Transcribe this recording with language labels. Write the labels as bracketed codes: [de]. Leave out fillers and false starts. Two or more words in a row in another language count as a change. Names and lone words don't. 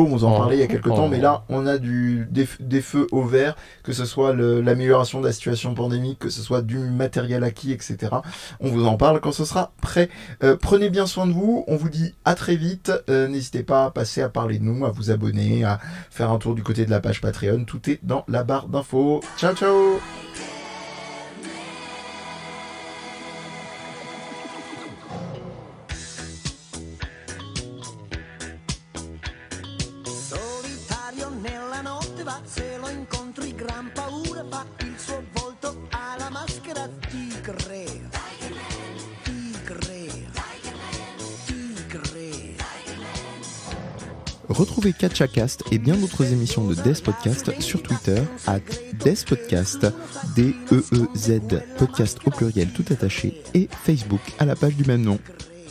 [fr] On vous en parlait il y a quelques temps, mais là, on a des feux au vert, que ce soit l'amélioration de la situation pandémique, que ce soit du matériel acquis, etc. On vous en parle quand ce sera prêt. Prenez bien soin de vous. On vous dit à très vite. N'hésitez pas à passer à parler de nous, à vous abonner, à faire un tour du côté de la page Patreon. Tout est dans la barre d'infos. Ciao, ciao! [it] Solitario nella notte va, se lo incontri gran paura fa, il suo volto ha la maschera tigre. [fr] Retrouvez Catchacast et bien d'autres émissions de Death Podcast sur Twitter @DeathPodcast, DEEZ, podcast au pluriel tout attaché, et Facebook à la page du même nom.